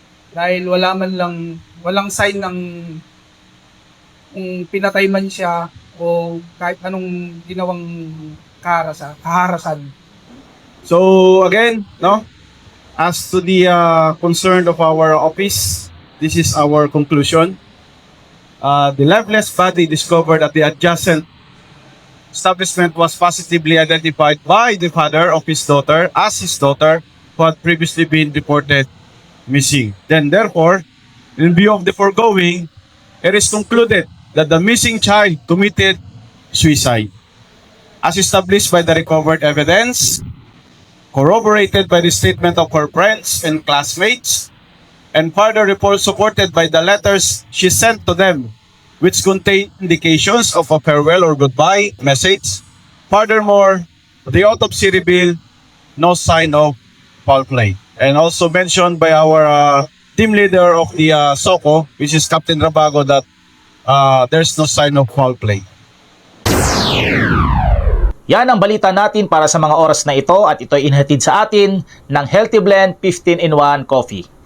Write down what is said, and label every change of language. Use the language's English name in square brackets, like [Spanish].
[Filipino] Dahil walang sign ng kung pinatay man siya o kahit anong ginawang kaharasan. [English] So again, no? As to the concern of our office, this is our conclusion. The lifeless body discovered at the adjacent establishment was positively identified by the father of his daughter as his daughter who had previously been reported missing. Then therefore, in view of the foregoing, it is concluded that the missing child committed suicide. As established by the recovered evidence, corroborated by the statement of her friends and classmates, and further reports supported by the letters she sent to them, which contain indications of a farewell or goodbye message. Furthermore, the autopsy revealed no sign of foul play. And also mentioned by our team leader of the SOCO, which is Captain Rabago, that there's no sign of foul play. [Filipino] Yan ang balita natin para sa mga oras na ito at ito'y inhatid sa atin ng Healthy Blend 15-in-1 Coffee.